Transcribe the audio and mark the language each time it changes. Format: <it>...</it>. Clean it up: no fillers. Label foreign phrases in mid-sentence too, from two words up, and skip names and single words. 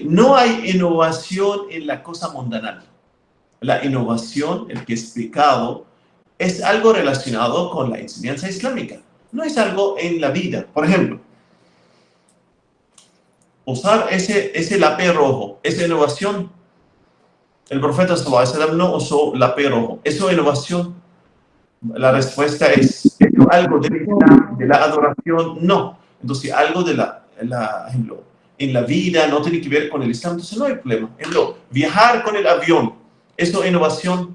<es>No hay innovación en la cosa mundana. La innovación, el que es pecado, es algo relacionado con la enseñanza islámica. No es algo en la vida. Por ejemplo, usar ese lápiz rojo, esa innovación. El profeta</es> <ar>صلى الله عليه وسلم</ar> <es>no usó lápiz rojo. ¿Eso es innovación? La respuesta es algo del Islam, de la adoración, no. Entonces, algo de ejemplo, en la vida no tiene que ver con el Islam, entonces no hay problema. Ejemplo, viajar con el avión, ¿eso es innovación?</es>